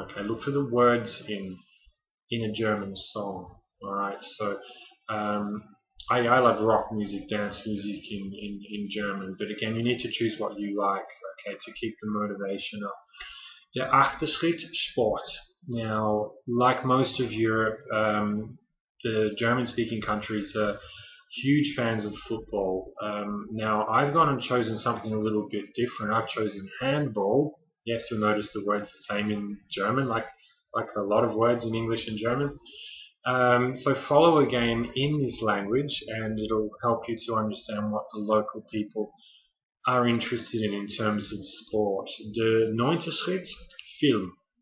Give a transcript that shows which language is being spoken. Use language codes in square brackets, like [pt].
[en] Okay, look for the words in a German song. All right, so I love rock music, dance music in German, but again, you need to choose what you like, okay, to keep the motivation up. [de] Der achte Schritt, Sport. [en] Now, like most of Europe, the German-speaking countries are huge fans of football. Now, I've gone and chosen something a little bit different. I've chosen handball. Yes, you'll notice the word's the same in German, like a lot of words in English and German. So follow a game in this language, and it'll help you to understand what the local people are interested in terms of sport. [de] Der neunte Schritt, Film.